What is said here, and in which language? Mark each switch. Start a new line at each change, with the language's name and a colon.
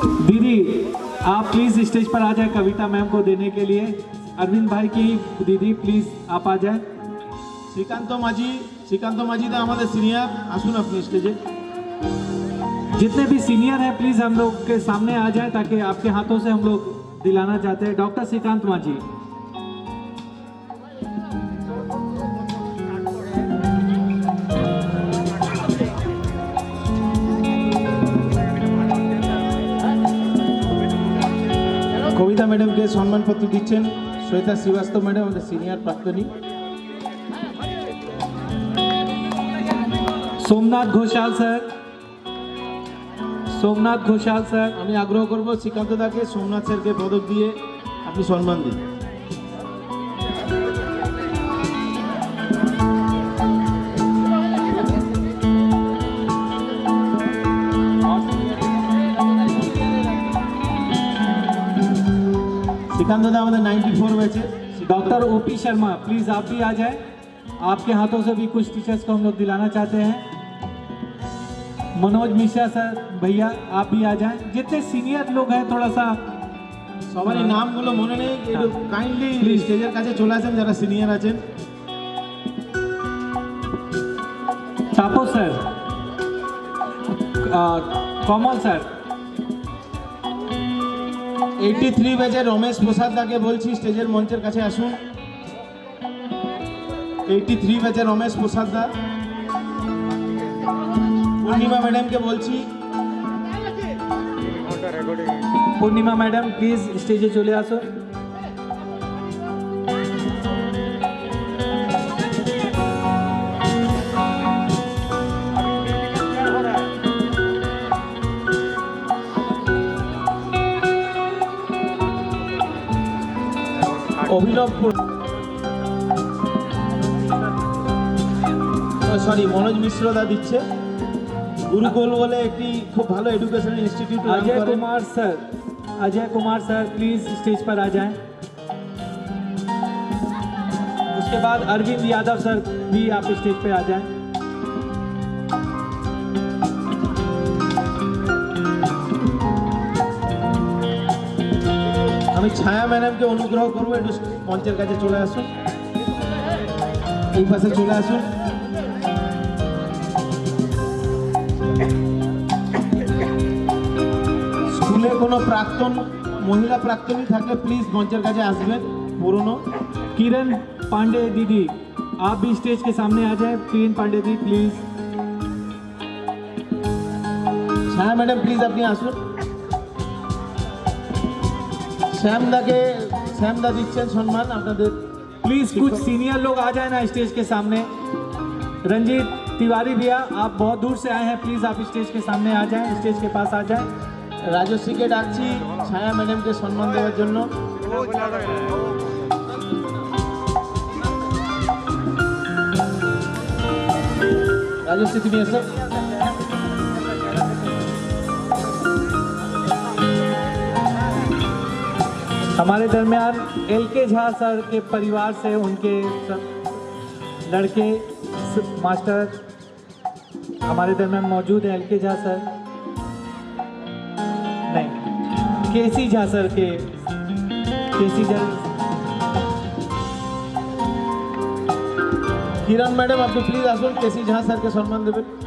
Hindi: दीदी आप please stage पर आ जाए कविता मैम को देने के लिए। अरविंद भाई की दीदी प्लीज आप आ जाए।
Bangla: শ্রীকান্ত মাঝি, শ্রীকান্ত মাঝি দা আমাদের সিনিয়র, আসুন আপনি স্টেজে।
Hindi: जितने भी सीनियर हैं प्लीज हम लोग के सामने आ जाए ताकि आपके हाथों से हम लोग दिलाना चाहते हैं। डॉक्टर श्रीकांत माझी,
Bangla: কবিতা ম্যাডামকে সম্মানপত্র দিচ্ছেন শ্বেতা শ্রীবাস্তব ম্যাডাম, আমাদের senior প্রাক্তনী।
Hindi: Somnath Ghoshal sir, Somnath Ghoshal sir.
Bangla: আমি আগ্রহ করব শ্রীকান্ত দাকে সোমনাথ স্যারকে পদক দিয়ে আপনি সম্মান দিন।
Hindi: श्रीकांत दादा हमारे 94 बैचे। डॉक्टर ओपी शर्मा प्लीज आप भी आ जाएं, आपके हाथों से भी कुछ टीचर्स को हम लोग दिलाना चाहते हैं। मनोज मिश्रा सर भैया आप भी आ जाएं, जितने सीनियर लोग हैं थोड़ा सा
Bangla: সবারই নামগুলো মনে নেই, একটু কাইন্ডলি স্টেজের কাছে চলে আসেন যারা সিনিয়র আছেন।
Hindi: तापो सर, कमल सर।
Bangla: 83 ব্যাচে রমেশ প্রসাদ দাকে বলছি স্টেজের মঞ্চের কাছে আসুন। 83 ব্যাচে রমেশ প্রসাদ দা। পূর্ণিমা ম্যাডামকে বলছি। पूर्णिमा मैडम प्लीज स्टेजे चले आसो। অভিনব সরি মনোজ মিশ্র দা দিচ্ছে। গুরুকুল বলে একটি খুব ভালো educational institute.
Hindi: Ajay Kumar sir, Ajay Kumar sir please stage पर आ जाएं। उसके बाद अरविंद यादव सर भी आप स्टेज पे आ जाएं।
Bangla: আমি ছায়া ম্যাডামকে অনুগ্রহ করবো একটু মঞ্চের কাছে চলে আসুন, এই পাশে চলে আসুন। স্কুলে কোনো প্রাক্তন মহিলা প্রাক্তনী থাকলে প্লিজ মঞ্চের কাছে আসবেন। পুরনো
Hindi: किरण पांडे दीदी आप भी स्टेज के सामने आ जाएं। किरण पांडे दी प्लीज।
Bangla: ছায়া ম্যাডাম প্লিজ আপনি আসুন। শ্যামদাকে শ্যামদা দিচ্ছেন সম্মান আপনাদের।
Hindi: प्लीज कुछ सीनियर लोग आ जाए ना स्टेज के सामने। रंजीत तिवारी भैया आप बहुत दूर से आए हैं, प्लीज आप स्टेज के सामने आ जाएं, स्टेज के पास आ जाएं।
Bangla: রাজশ্রীকে ডাকছি ছায়া ম্যাডামকে সম্মান দেওয়ার জন্য। রাজশ্রী তুমি এসো।
Hindi: हमारे दरमियान LK झा सर के परिवार से उनके लड़के मास्टर हमारे दरमियान मौजूद है। LK झा सर नहीं, KC झा सर के KC झा।
Bangla: কিরণ ম্যাডাম আপনি প্লিজ আসুন, কেসি ঝা স্যারকে সম্মান দেবেন।